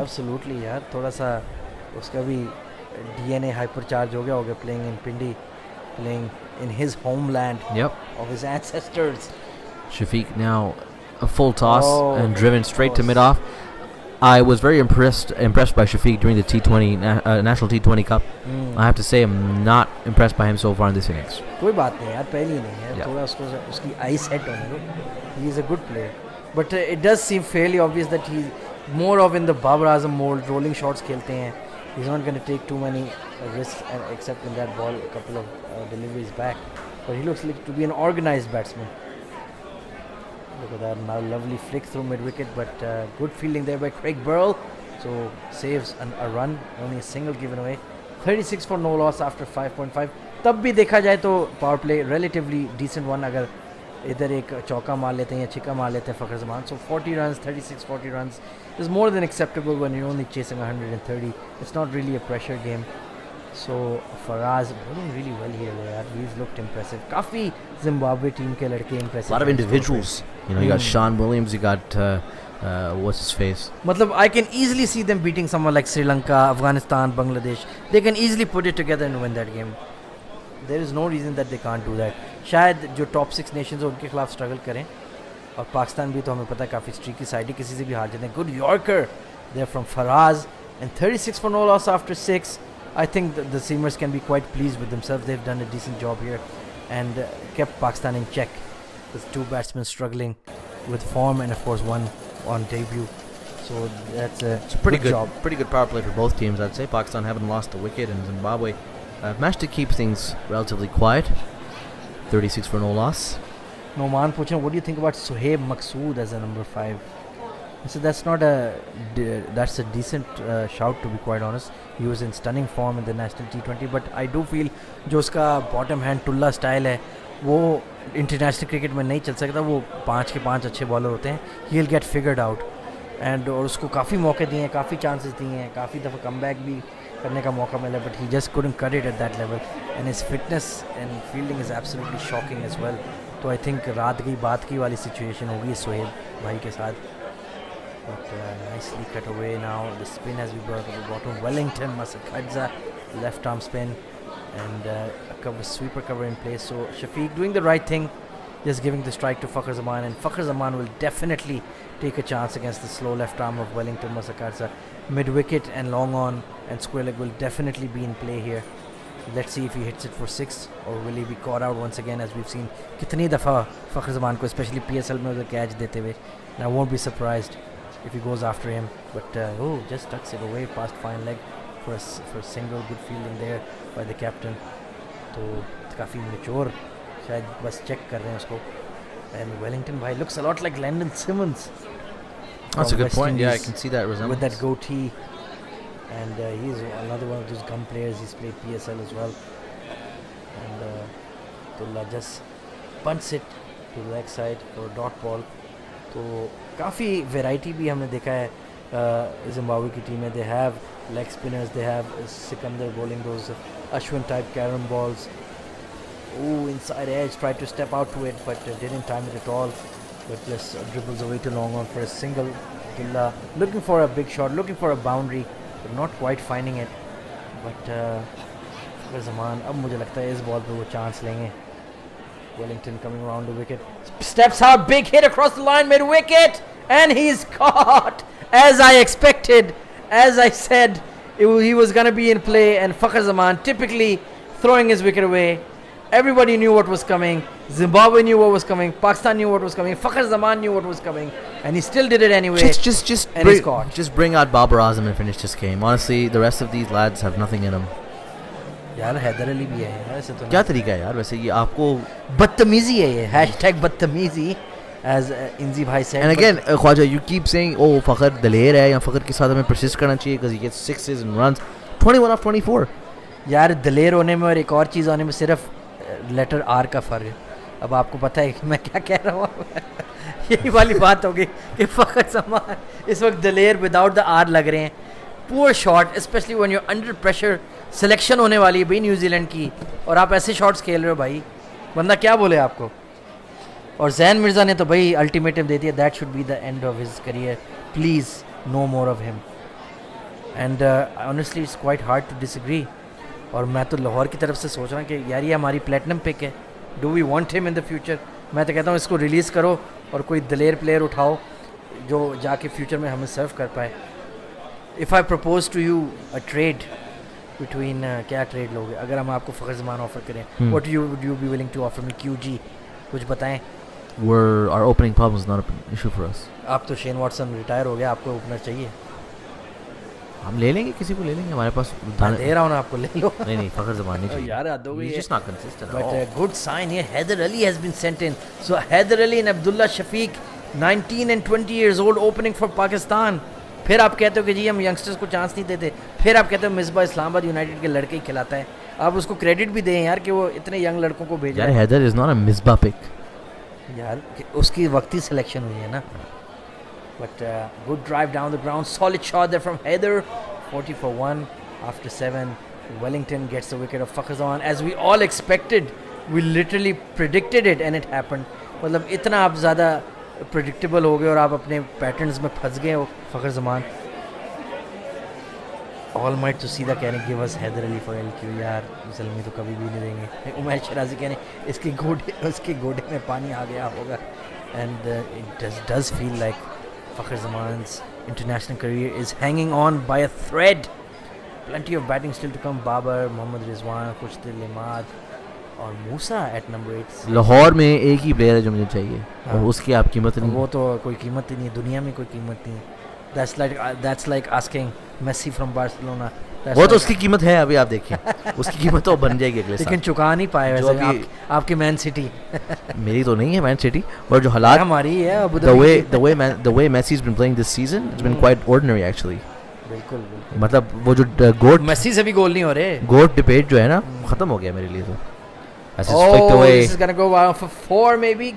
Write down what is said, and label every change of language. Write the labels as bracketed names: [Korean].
[English] Absolutely, [Hindi] यार थोड़ा सा उसका भी [English] DNA hypercharge [Hindi] हो गया [English] playing in Pindi, playing in his homeland. Yep. Of his ancestors. Shafiq now a full toss and driven straight to mid-off. I was very impressed by Shafiq during the T20 National T20 Cup. I have to say I'm not impressed by him so far in this innings. [Hindi] कोई बात नहीं यार, पहली नहीं है, थोड़ा उसकी [English] eye set [Hindi] होने दो. [English] He is a good player, but it does seem fairly obvious that he's more of in the Babar Azam mold, rolling shots [Hindi] खेलते हैं. [English] He's not going to take too many risks, except in that ball, a couple of deliveries back. But he looks like to be an organized batsman. Look at that, now lovely flick through mid-wicket, but good fielding there by Craig Burrell. So saves a run, only a single given away. 36 for no loss after 5.5. [Hindi] तब भी देखा जाए तो power play relatively decent one, अगर इधर एक चौका मार लेते हैं या छिक्का मार लेते हैं फ़खर ज़मान. [English] So 40 runs, 36, 40 runs is more than acceptable when you're only chasing 130. It's not really a pressure game. So Faraz bowling really well here. He's looked impressive. [Hindi] काफ़ी Zimbabwe team के लड़के impressive. [English] A lot of individuals. You know, you got Sean Williams, you got what's his face? मतलब I can easily see them beating someone like Sri Lanka, Afghanistan, Bangladesh. They can easily put it together and win that game. There is no reason that they can't do that. [Hindi] शायद जो top 6 Nations हैं उनके खिलाफ struggle करें, और पाकिस्तान भी तो हमें पता है काफ़ी स्ट्रीकी साइड है, किसी से भी हार जाते हैं. [English] Good yorker there from Faraz and 36 for no loss after 6. I think the Seamers can be quite pleased with themselves. They've done a decent job here and kept Pakistan in check, with 2 batsmen struggling with form and of course one on debut. So that's a Pretty good job. Pretty good power play for both teams, I'd say. Pakistan haven't lost a wicket, and Zimbabwe managed to keep things relatively quiet. 36 for no loss. Noman Puchan, what do you think about Sohaib Maqsood as a number 5? So that's that's a decent shout, to be quite honest. He was in stunning form in the national T20, but I do feel [Hindi] जो उसका bottom hand टुल्ला style है वो international cricket में नहीं चल सकता. वो 5 के 5 अच्छे बॉलर होते हैं. [English] He'll get figured out. [Hindi] And और उसको काफ़ी मौके दिए हैं, काफ़ी chances दिए हैं, काफ़ी दफ़ा comeback भी करने का मौका मिला, [English] but he just couldn't cut it at that level. And his fitness and fielding is absolutely shocking as well. [Hindi] तो I think रात की बात की वाली situation होगी सोहेब भाई के साथ. [English] But nicely cut away now. The spin has been brought to the bottom. Wellington, Masakadza, left arm spin, and a sweeper cover in place. So Shafiq doing the right thing, just giving the strike to Fakhar Zaman, and Fakhar Zaman will definitely take a chance against the slow left arm of Wellington Masakadza. Mid wicket and long on and square leg will definitely be in play here. Let's see if he hits it for 6 or will he be caught out once again, as we've seen [Hindi] कितनी दफ़ा Fakhar Zaman को especially PSL में उधर catch देते हुए. [English] And I won't be surprised if he goes after him, but just tucks it away past fine leg for a single. Good fielding there by the captain. [Hindi] तो काफ़ी mature, शायद बस check कर रहे हैं उसको. [English] And Wellington bhai looks a lot like Landon Simmons. That's a good point. Yeah, I can see that resemblance. With that goatee, and he's another one of those gun players. He's played PSL as well. And Tullah just punts it to the leg side for a dot ball. [Hindi] तो काफ़ी variety भी हमने देखा है Zimbabwe की team में. [English] They have leg spinners, they have Sikandar bowling those Ashwin type carom balls. Oh, inside edge, tried to step out to it, but didn't time it at all. But just dribbles away to long on for a single. Abdullah looking for a big shot, looking for a boundary, but not quite finding it. [Hindi] But Fakhar Zaman, अब मुझे लगता है इस ball पे वो chance लेंगे. [English] Wellington coming around the wicket, steps out, big hit across the line, mid wicket, and he's caught, as I expected. As I said, he was going to be in play, and Fakhar Zaman typically throwing his wicket away. Everybody knew what was coming. Zimbabwe knew what was coming. Pakistan knew what was coming. Fakhar Zaman knew what was coming, and he still did it anyway. Just bring out Babar Azam and finish this game. Honestly, the rest of these lads have nothing in them. [Hindi] यार हैदर अली भी है यार, ऐसे तो क्या तरीका है यार वैसे, ये आपको बदतमीजी है ये. हैशटैग बदतमीजी, [English] as Inzi bhai said. And again, Khwaja, you keep saying, oh, Fakhar [Hindi] दलेर है या Fakhar के साथ हमें persist करना चाहिए [English] because he gets 6s and runs. 21 off 24. [Hindi] यार दलेर होने में और एक और चीज़ होने में सिर्फ लेटर आर का फ़र्क है. अब आपको पता है कि मैं क्या कह रहा हूँ. यही वाली बात होगी कि फ़खर ज़मान इस वक्त दलेर [English] without the R [Hindi] लग रहे हैं. [English] Poor shot, especially when you are under pressure. [Hindi] Selection होने वाली है भाई न्यूजीलैंड की, और आप ऐसे शॉट्स खेल रहे हो भाई, बंदा क्या बोले आपको. और जैन मिर्ज़ा ने तो भाई अल्टीमेटम दे दिया. [English] That should be the end of his career. Please no more of him. And honestly it's quite hard to disagree. [Hindi] और मैं तो लाहौर की तरफ से सोच रहा हूँ कि यार ये हमारी प्लेटिनम पिक है. [English] Do we want him in the future. [Hindi] मैं तो कहता हूँ इसको रिलीज़ करो और कोई दलेर प्लेयर उठाओ जो जाके फ्यूचर में हमें सर्व कर पाए. [English] if I propose to you a trade between, [Hindi] क्या ट्रेड लोगे अगर हम आपको फ़खर ज़मान ऑफर करें, [English] What would you be willing to offer me. [Hindi] QG कुछ बताएं. [English] Our opening problem is not an issue for us. [Hindi] आप तो शेन वॉटसन रिटायर हो गया, आपको ओपनर चाहिए. हम ले लेंगे, किसी को ले लेंगे, हमारे पास मैं दे रहा हूँ ना आपको, ले लो. नहीं फखर जमान नहीं चाहिए यार हद हो गई [English] He's [Hindi] है. [English] just not consistent at But all. a good sign here, Haider Ali has been sent in. So Haider Ali and Abdullah Shafiq, 19 and 20 years old, opening for Pakistan. [Hindi] फिर आप कहते हो कि जी हम यंगस्टर्स को चांस नहीं देते, फिर आप कहते हो मिसबा इस्लामाबाद यूनाइटेड के लड़के ही खिलाता है. आप उसको क्रेडिट भी दें यार कि वो इतने यंग लड़कों को भेजा यार है. [English] Haider is not a Misbah pick. [Hindi] यार उसकी वक्ती सिलेक्शन हुई है ना. [English] But good drive down the ground, solid shot there from Haider. 40 for 1 after 7. Wellington gets the wicket of Fakhar Zaman as we all expected. We literally predicted it and it happened. [Hindi] मतलब इतना आप ज़्यादा predictable हो गए और आप अपने patterns में फंस गए हो फ़खर ज़मान. [English] All might to see the कहने give us Haider Ali for LQ. [Hindi] यार जल्मी तो कभी भी नहीं देंगे. उमर शराजी कहने इसके गोडे में पानी आ गया होगा. [English] And it does feel like Fakhar Zaman's international career is hanging on by a thread. Plenty of batting still to come. Babar, Mohammad Rizwan, Kushtil Limad और Musa at number 8. [Hindi] लाहौर में एक ही प्लेयर है जो मुझे चाहिए और उसकी आप कीमत नहीं. वो तो कोई कीमत ही नहीं है, दुनिया में कोई कीमत नहीं है. [English] That's like asking Messi from Barcelona. [Hindi] वो तो उसकी कीमत है, अभी आप देखिए उसकी कीमत तो बन जाएगी अगले साल. लेकिन चुका नहीं पाए वैसे आपकी मैन सिटी. मेरी तो नहीं है मैन सिटी, और जो हालात हमारी है Abu [English] the way Messi's been playing this season, it's been quite ordinary actually. [Hindi] बिल्कुल. मतलब वो जो गोट मेसी से भी गोल नहीं हो रहे. गोट डिबेट जो है ना खत्म हो गया मेरे लिए तो. [English] This is gonna go for 4 maybe.